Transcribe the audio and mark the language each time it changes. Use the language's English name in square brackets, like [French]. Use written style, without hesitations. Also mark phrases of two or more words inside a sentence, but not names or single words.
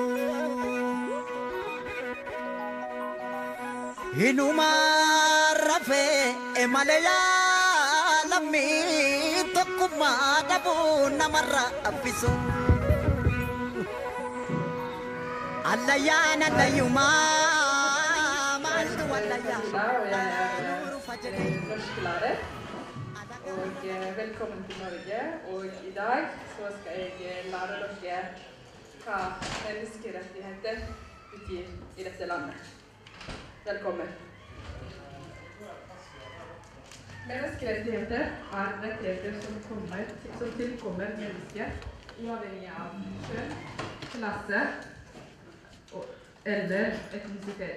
[Oromo] Inumaan rafee malee yaalamii tokkummaa dhabuu namarra abbisu. Allayyaan allayyumaa maaltu allayyaan. [Norwegian] Førsklare. Og velkommen til Norge. Og I dag så skal jeg lære dere hva menneskerettigheter betyr I dette landet. Velkommen. Menneskerettigheter rettigheter som tilkommer mennesker uavhengig av kjønn, klasse eller etnisitet.